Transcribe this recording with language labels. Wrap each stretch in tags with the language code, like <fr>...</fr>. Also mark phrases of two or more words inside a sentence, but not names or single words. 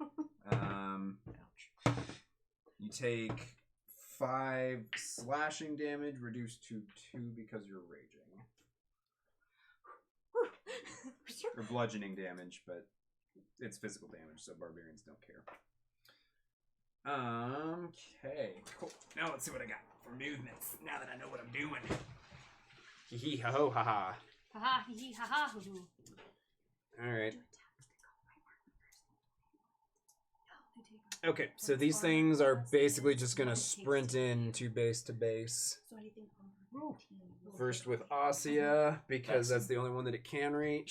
<en>You take 5 slashing damage, reduced to 2 because you're raging. Or bludgeoning damage, but it's physical damage, so barbarians don't care. Okay, cool. Now let's see what I got for movements, now that I know what I'm doing. Hee hee ha ho ha ha. Ha ha hee hee ha ha hoo hoo. Alright. Okay, so these things are basically just gonna sprint in to base. So anything over 15. First with Ossia, because that's the only one that it can reach.</en>